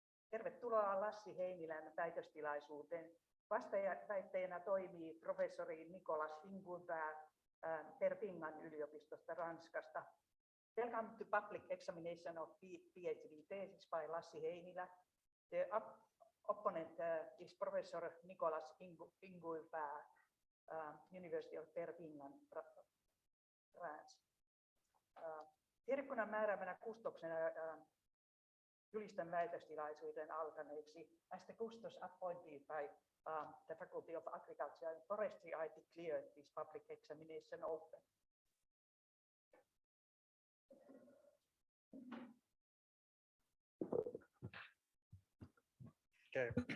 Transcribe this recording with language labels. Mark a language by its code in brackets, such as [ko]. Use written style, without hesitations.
[fi] Tervetuloa Lassi Heinilän väitöstilaisuuteen. Vastaväittäjänä toimii professori Nicolas Inguimbert Perpignan yliopistosta Ranskasta. [en] Welcome to public examination of PhD thesis by Lassi Heinilä. The opponent is Professor Nicolas Inguimbert, University of Perpignan, France. [fi] Tiedekunnan määräämänä kustoksena julistan väitöstilaisuuden alkaneeksi. [en] As the custos appointed by the Faculty of Agriculture and Forestry, I declare this public examination open. Okay.